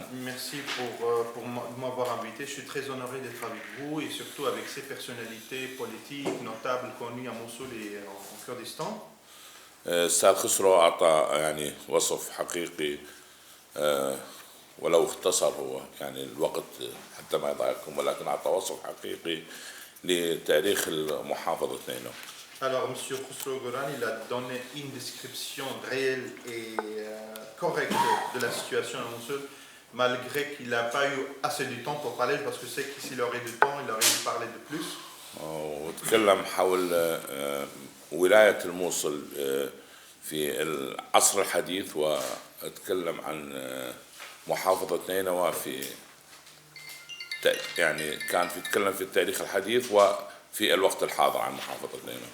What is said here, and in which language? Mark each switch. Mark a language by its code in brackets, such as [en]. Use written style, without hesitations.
[fr] Merci pour m'avoir invité. Je suis très honoré d'être avec vous et surtout avec ces personnalités politiques notables connues à Mossoul et en Kurdistan. [ar] أستاذ خسرو أعطى يعني وصف حقيقي ولو اختصر هو يعني الوقت حتى ما يضايقكم ولكن أعطى وصف حقيقي لتاريخ المحافظة نينو. [fr] Alors, M. Khosrow Goran, il a donné une description réelle et correcte de la situation à Mossoul, malgré qu'il n'a pas eu assez de temps pour parler, parce que c'est que s'il aurait du temps, il aurait dû parler de plus. [ar] وتكلم حول ولاية الموصل في العصر الحديث وتكلم عن محافظة نينوى في يعني كان يتكلم في التاريخ الحديث وفي الوقت الحاضر عن محافظة نينوى.